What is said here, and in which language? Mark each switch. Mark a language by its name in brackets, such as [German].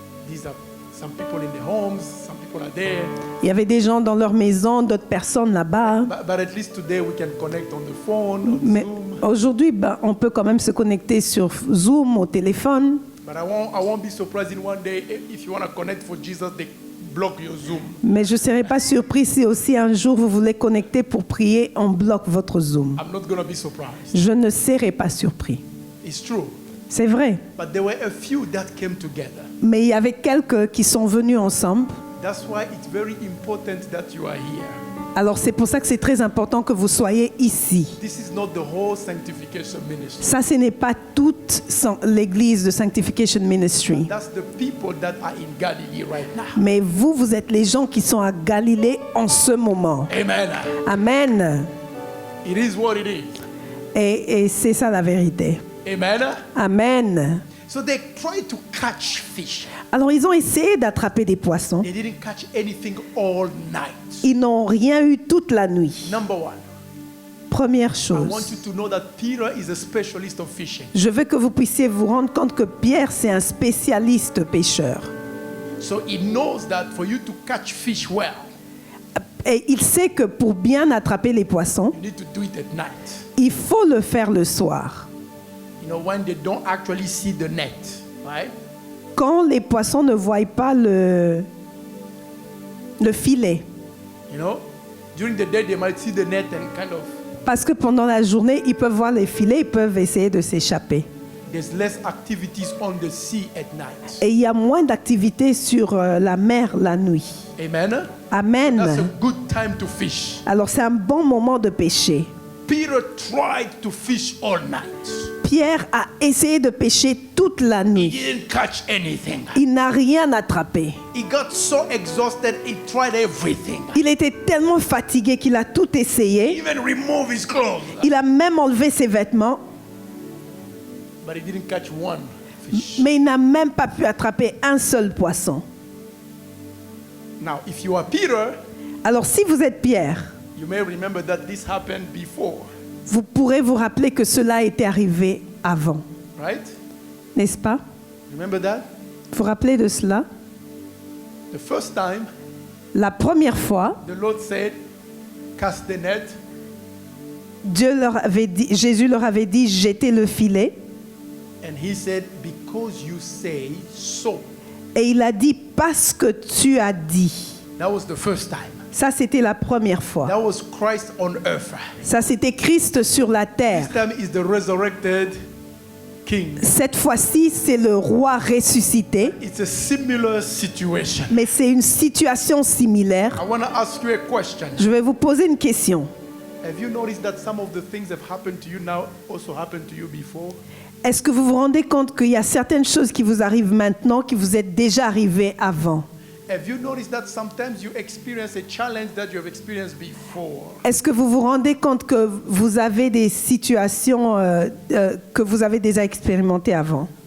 [English] These are some people in the homes, some people are there. [French] il y avait des gens dans leur maison, d'autres personnes là-bas. [English] But at least today we can connect on the phone, on [French] Mais [English] Zoom. [French] aujourd'hui, on peut quand même se connecter sur Zoom, au téléphone. [English] But I won't be surprised in one day if you want to connect for Jesus, they block your Zoom. [French] Mais je ne serai pas surpris si aussi un jour vous voulez connecter pour prier, on bloque votre Zoom. [English] I'm not going to be surprised. [French] Je ne serai pas surpris. [English] It's true. [French] C'est vrai. [English] But there were a few that came together. [French] Mais il y avait quelques qui sont venus ensemble. [English] That's why it's very important that you are here. [French] Alors c'est pour ça que c'est très important que vous soyez ici. [English] This is not the whole sanctification ministry. [French] Ça, ce n'est pas toute l'église de Sanctification Ministry. [English] That's the people that are in Galilee right now. [French] Mais vous, vous êtes les gens qui sont à Galilée en ce moment. [English] Amen. [French] Amen. [English] It is what it is. [French] Et c'est ça la vérité. [English] Amen. [French] Amen. [English] So they tried to catch fish. [French] Alors ils ont essayé d'attraper des poissons. [English] They didn't catch anything all night. [French] Ils n'ont rien eu toute la nuit. [English] Number one, [French] Première [English] I want you [French] chose, [English] to know that Peter is a specialist of fishing. [French] je veux que vous puissiez vous rendre compte que Pierre, c'est un spécialiste pêcheur. [English] So he knows that for you to catch fish well, [French] Et il sait que pour bien attraper les poissons, [English] you need to do it at night. [French] il faut le faire le soir. [English] You know, when they don't actually see the net, right? [French] Quand les poissons ne voient pas le filet. [English] You know, during the day they might see the net and kind of [French] Parce que pendant la journée, ils peuvent voir les filets, ils peuvent essayer de s'échapper. [English] there's less activities on the sea at night. [French] Et il y a moins d'activités sur la mer la nuit. [English] Amen. That's a [French] Amen. [English] good time to fish. [French] Alors c'est un bon moment de pêcher. [English] Peter tried to fish all night. [French] Pierre a essayé de pêcher toute la [English] He [French] nuit. [English] didn't catch anything. [French] Il n'a rien attrapé. [English] He got so exhausted, he tried everything. [French] Il était tellement fatigué qu'il a tout [English] He [French] essayé. [English] even removed his clothes. [French] Il a même enlevé ses vêtements, [English] But he didn't catch one fish. [French] mais il n'a même pas pu attraper un seul poisson. [English] Now, if you are Peter, [French] Alors si vous êtes Pierre, [English] you may remember that this happened before, [French] vous pourrez vous rappeler que cela était arrivé avant, [English] right? [French] n'est-ce pas? [English] Remember that? [French] Vous vous rappelez de cela? [English] The first time, [French] La première fois, [English] the Lord said, cast the net. [French] Jésus leur avait dit, jetez le filet. [English] And he said, because you say so. [French] Et il a dit, parce que tu as dit. [English] That was the first time. [French] Ça, c'était la première fois. [English] That was Christ on earth. [French] Ça, c'était Christ sur la [English] This [French] terre. [English] time is the resurrected King. [French] Cette fois-ci, c'est le roi ressuscité. [English] It's a similar situation. [French] Mais c'est une situation similaire. [English] I want to ask you a question. [French] Je vais vous poser une question. [English] Have you noticed that some of the things that have happened to you now also happened to you before? [French] Est-ce que vous vous rendez compte qu'il y a certaines choses qui vous arrivent maintenant qui vous êtes déjà arrivées avant? [English] Have you noticed that sometimes you experience a challenge that you have experienced before? [French] Est-ce que vous vous rendez compte que vous avez des situations que vous avez déjà expérimentées avant?